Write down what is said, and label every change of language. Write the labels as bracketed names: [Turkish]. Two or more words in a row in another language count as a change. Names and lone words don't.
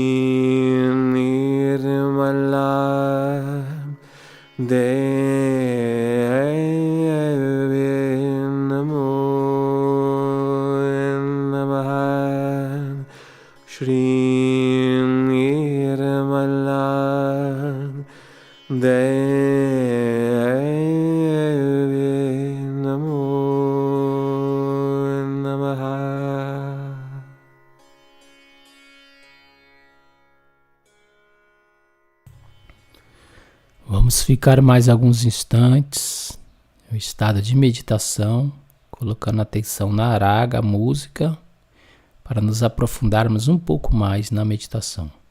[Sanskrit] निर्मला देवी नमो नमः श्री निर्मला देवी नमो नमः. [Portuguese] Vamos ficar mais alguns instantes no estado de meditação, colocando atenção na raga, a música, para nos aprofundarmos um pouco mais na meditação.